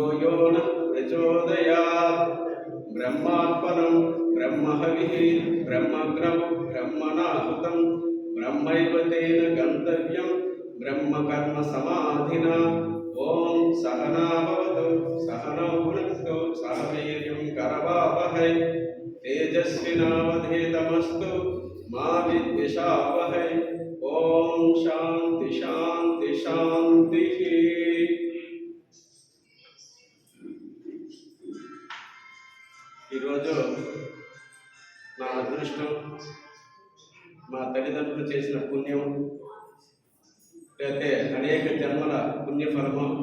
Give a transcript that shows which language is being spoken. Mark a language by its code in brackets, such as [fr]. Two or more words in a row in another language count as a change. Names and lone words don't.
[sa] यो नः प्रचोदयात् ब्रह्मार्पणं ब्रह्महविः ब्रह्मग्रव ब्रह्मणाहुतं ब्रह्मैव तेन गन्तव्यं ब्रह्मकर्म समाधिना ओम सहना भवतु सहनौ भुनक्तु सह वीर्यं करवावहै तेजस्विनावधीतमस्तु मा विद्विषावहै ओम शांति शांति शांति। [te] ఈరోజు నా అదృష్టం మా తల్లిదండ్రులు చేసిన పుణ్యం లేకపోతే అనేక జన్మల పుణ్యఫలము